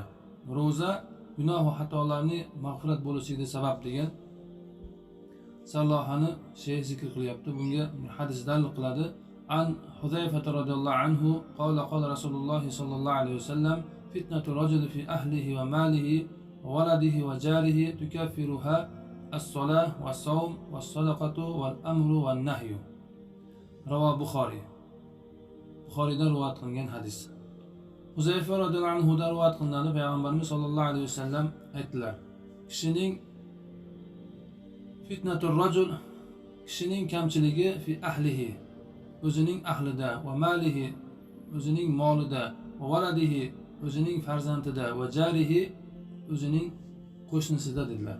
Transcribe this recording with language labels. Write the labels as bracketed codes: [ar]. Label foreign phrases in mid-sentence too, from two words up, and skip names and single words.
[uz] Ro'za gunoh va xatolarning mag'firat bo'lishiga sabab degan sarlavhani zikr qilyapti. Bunga hadis dalil qiladi. [ar] عن حذيفة رضي الله عنه قال رسول الله صلى الله عليه وسلم فتنة الرجل في أهله وماله وولده وجاره تكفرها الصلاة والصوم والصدقة والأمر والنهي. رواه البخاري. [uz] Buxoriydan rivoyat qilingan hadis. Huzayfa radhiyallohu anhu dan rivoyat qilinadi. Payg'ambarimiz sollallohu alayhi vasallam aytdilar: Kishining [ar] فتنة الرجل, [uz] kishining kamchiligi [ar] في أهله, [uz] o'zining ahlida, [ar] وماله, [uz] o'zining molida, [ar] وولده, [uz] o'zining farzandida, [ar] وجاره, [uz] o'zining qo'shnisida dedilar.